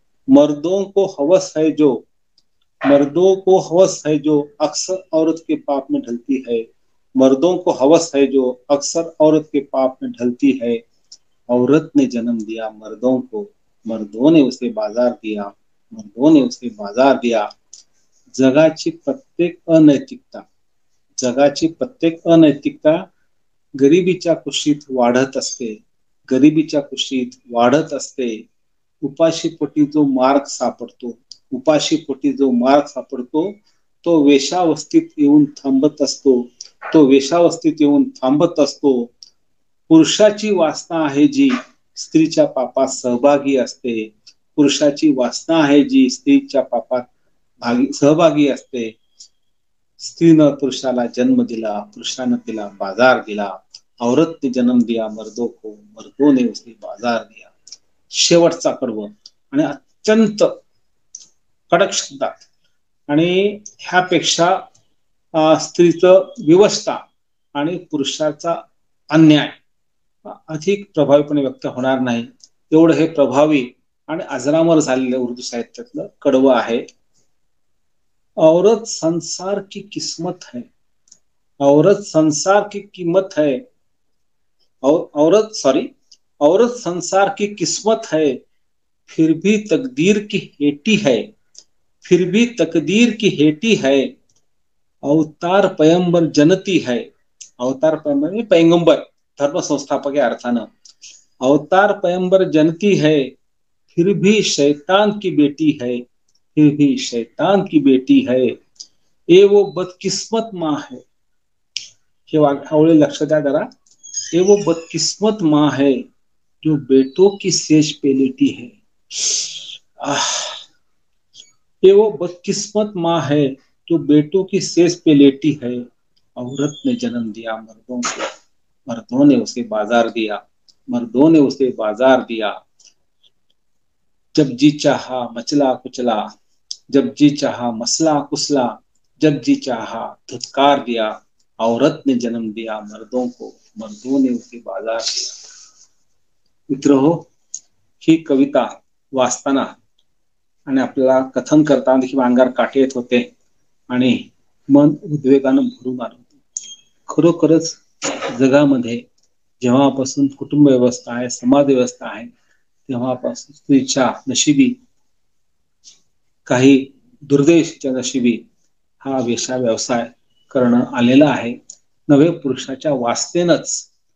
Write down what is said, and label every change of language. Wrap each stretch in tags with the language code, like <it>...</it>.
<hi>मर्दों को हवस है जो, मर्दों को हवस है जो अक्सर औरत के पाप में ढलती है. मर्दों को हवस है जो अक्सर औरत के पाप में ढलती है. औरत ने जन्म दिया मर्दों को, मर्दों ने उसे बाजार दिया, मर्दों ने उसे बाजार दिया.</hi> <mr>जगाची प्रत्येक अनैतिकता, जगाची प्रत्येक अनैतिकता गरिबीच्या कुशीत वाढत असते, गरिबीच्या कुशीत वाढत असते. उपाशीपोटी जो मार्ग सापडतो, उपाशीपोटी जो मार्ग सापडतो, तो वेश्यावस्थेत येऊन थांबत असतो, तो वेश्यावस्थेत येऊन थांबत असतो. पुरुषाची वासना आहे जी स्त्रीच्या पापात सहभागी असते, पुरुषाची वासना आहे जी स्त्रीच्या पापात सहभागी असते. स्त्रीनं पुरुषाला जन्म दिला, पुरुषानं तिला बाजार दिला.</mr> <hi>औरत ने जन्म दिया मर्दों को, मर्दों ने उसे बाजार दिया.</hi> <mr>शेवटचा कडवं आणि अत्यंत कडक शब्दात, आणि ह्यापेक्षा स्त्रीचं विवशता आणि पुरुषाचा अन्याय अधिक प्रभावीपणे व्यक्त होणार नाही. एवढं हे प्रभावी आणि अजरामर झालेलं उर्दू साहित्यातलं कडवं आहे.</mr> <hi>औरत संसार की किस्मत है, औरत संसार की कीमत है, औरत संसार की किस्मत है. फिर भी तकदीर की हेटी है, फिर भी तकदीर की हेटी है. अवतार पैगंबर जनती है,</hi> <mr>अवतार पैगंबर पैगंबर धर्म संस्थापक या अर्थानं.</mr> <hi>अवतार पैगंबर जनती है, फिर भी शैतान की बेटी है, फिर भी शैतान की बेटी है. ये वो बदकिस्मत माँ है,</hi> <mr>हे आवळे लक्ष द्या जरा.</mr> <hi>ये वो बदकिस्मत माँ है जो बेटों की सेज पे लेटी है. ये वो बदकिस्मत माँ है जो बेटों की सेज पे लेटी है. औरत ने जन्म दिया मर्दों को, मर्दों ने उसे बाजार दिया, मर्दों ने उसे बाजार दिया. जब जी चाहा मचला कुचला, जब जी चाहा मसला कुसला, जब जी चाहा धुतकार दिया. औरत ने जन्म दिया मर्दों को, मर्दों ने उसे बाजार दिया.</hi> <mr>मित्रहो, ही कविता वाचताना आणि आपल्याला कथन करताना देखील अंगावर काटे येत होते आणि मन उद्वेगानं भरून आलं होतं. खरोखरच जगामध्ये जेव्हापासून कुटुंब व्यवस्था आहे, समाज व्यवस्था आहे, तेव्हापासून स्त्रीच्या नशिबी, काही दुर्दैवीच्या नशिबी हा वेश्या व्यवसाय करणं आलेला आहे. नवे पुरुषाच्या वासनेनच</mr>